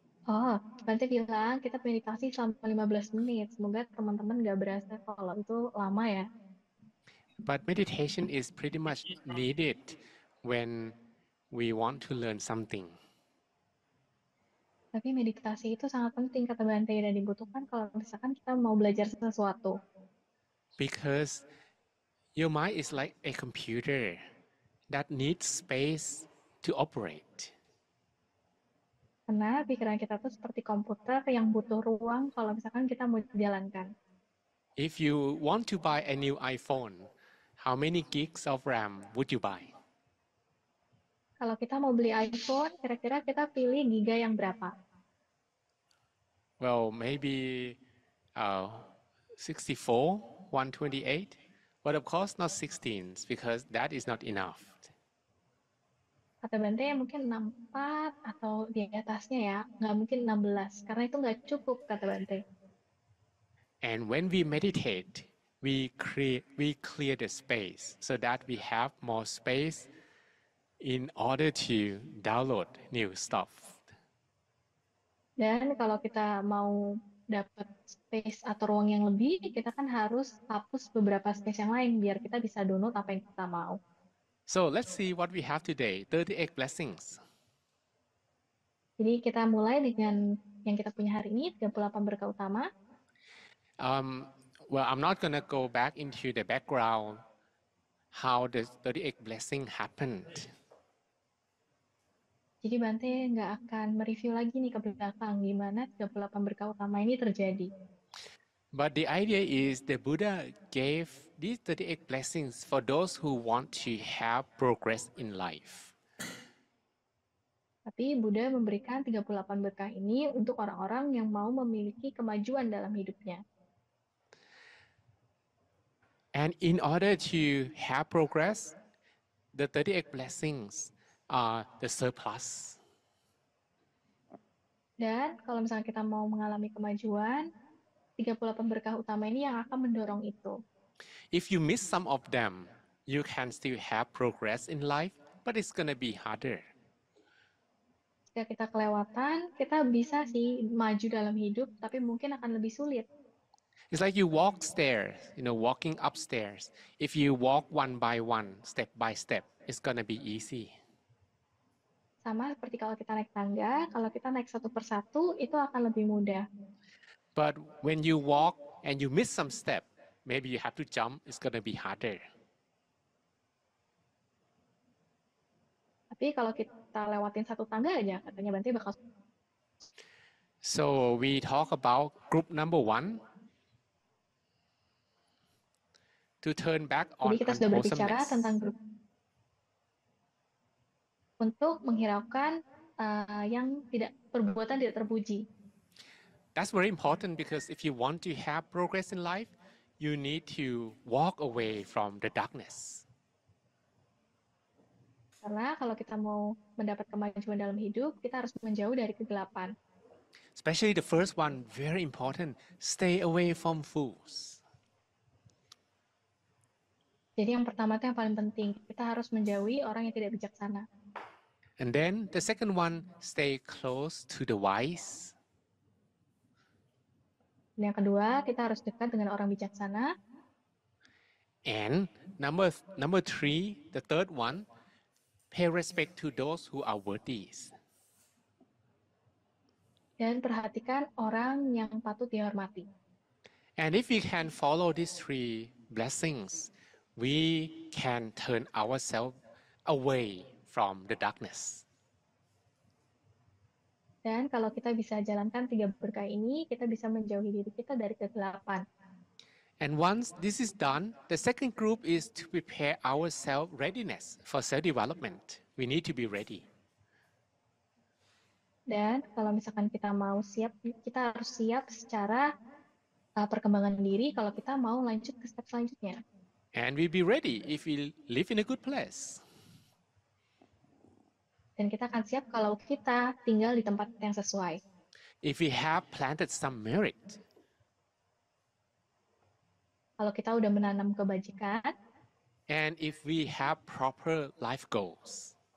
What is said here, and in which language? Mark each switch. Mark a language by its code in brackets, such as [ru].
[id] Oh, Bante bilang kita meditasi selama 15 menit. Semoga teman-teman nggak berasa kalau itu lama ya. [en] But meditation is pretty much needed when we want to learn something. [id] Tapi meditasi itu sangat penting, kata Bante, dan dibutuhkan kalau misalkan kita mau belajar sesuatu. [en] Because your mind is like a computer that needs space to operate. [id] Karena pikiran kita tuh seperti komputer yang butuh ruang kalau misalkan kita mau jalankan. [en] If you want to buy a new iPhone, how many gigs of RAM would you buy? [id] Kalau kita mau beli iPhone, kira-kira kita pilih giga yang berapa? [en] Well, maybe 64, 128, but of course not 16 because that is not enough. [id] Kata Bante mungkin 64 atau di atasnya ya, nggak mungkin 16, karena itu nggak cukup, kata Bante. [en] And when we meditate, we clear the space so that we have more space in order to download new stuff. [id] Dan kalau kita mau dapat space atau ruang yang lebih, kita kan harus hapus beberapa space yang lain biar kita bisa download apa yang kita mau. [en] So let's see what we have today, 38 blessings. [id] Jadi kita mulai dengan yang kita punya hari ini, 38 berkah utama. [en] Well, I'm not going to go back into the background how the 38 blessing happened. [id] Jadi Bante nggak akan mereview lagi nih ke belakang gimana 38 berkah utama ini terjadi. [en] But the idea is the Buddha gave these 38 blessings for those who want to have progress in life. [id] Tapi Buddha memberikan 38 berkah ini untuk orang-orang yang mau memiliki kemajuan dalam hidupnya. [en] And in order to have progress, the 38 blessings are the surplus. [id] Dan kalau misalnya kita mau mengalami kemajuan, 38 berkah utama ini yang akan mendorong itu. [en] If you miss some of them, you can still have progress in life, but it's going to be harder. [id] Jika kita kelewatan, kita bisa sih maju dalam hidup, tapi mungkin akan lebih sulit. [en] It's like you walk stairs, walking upstairs. If you walk one by one, step by step, it's gonna be easy. [id] Sama seperti kalau kita naik tangga, kalau kita naik satu persatu itu akan lebih mudah. [en] But when you walk and you miss some step, maybe you have to jump, it's gonna be harder. [id] Tapi kalau kita lewatin satu tangga aja, katanya Bante bakal. [en] So we talk about group number 1 to turn back on [id] Jadi kita sudah berbicara [en] unwholesomeness. [id] tentang grup untuk menghiraukan yang perbuatan tidak terpuji. [en] That's very important because if you want to have progress in life, you need to walk away from the darkness. [id] Karena kalau kita mau mendapat kemajuan dalam hidup, kita harus menjauh dari kegelapan. [en] Especially the first one, very important, stay away from fools. [id] Jadi yang pertama itu yang paling penting, kita harus menjauhi orang yang tidak bijaksana. [en] And then the second one, stay close to the wise. [id] Dan yang kedua, kita harus dekat dengan orang bijaksana. [en] And number 3, the third one, pay respect to those who are worthy. [id] Dan perhatikan orang yang patut dihormati. [en] And if we can follow these 3 blessings, we can turn ourselves away from the darkness. [id] Dan kalau kita bisa jalankan 3 berkah ini, kita bisa menjauhi diri kita dari kegelapan. [en] And once this is done, the second group is to prepare ourselves readiness for self-development. We need to be ready. [id] Dan kalau misalkan kita mau siap, kita harus siap secara perkembangan diri kalau kita mau lanjut ke step selanjutnya. [en] And we be ready if we live in a good place. [id] Dan kita akan siap kalau kita tinggal di tempat yang sesuai. [en] If we have planted some merit. [id] Kalau kita udah menanam kebajikan. [en] And if we have proper life goals.